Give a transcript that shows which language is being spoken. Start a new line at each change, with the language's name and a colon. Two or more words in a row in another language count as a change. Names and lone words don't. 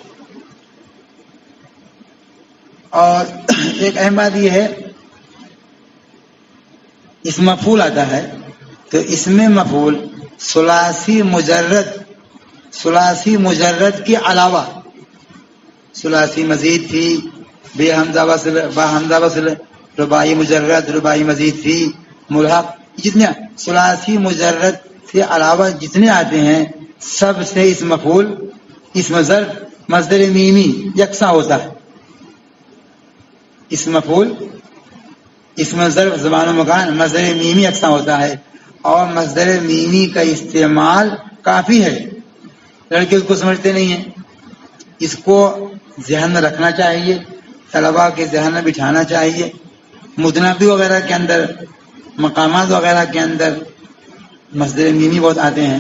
Urdu: اور ایک اہم بات یہ ہے، اس مفعول آتا ہے تو اس میں مفعول ثلاثی مجرد کے علاوہ، ثلاثی مزید تھی، بے حمزہ وصل، با حمزہ وصل، رباعی مجرد، رباعی مزید تھی، ملحق، جتنے ثلاثی مجرد سے علاوہ جتنے آتے ہیں سب سے اس مفعول، اس ظرف مصدر میمی یکساں ہوتا ہے. اس مفعول، اس ظرف زمان و مکان مصدر میمی یکساں ہوتا ہے. اور مصدر میمی کا استعمال کافی ہے، لڑکے اس کو سمجھتے نہیں ہیں. اس کو ذہن میں رکھنا چاہیے، طلباء کے ذہن میں بٹھانا چاہیے. متنبی وغیرہ کے اندر، مقامات وغیرہ کے اندر مصدر میمی بہت آتے ہیں.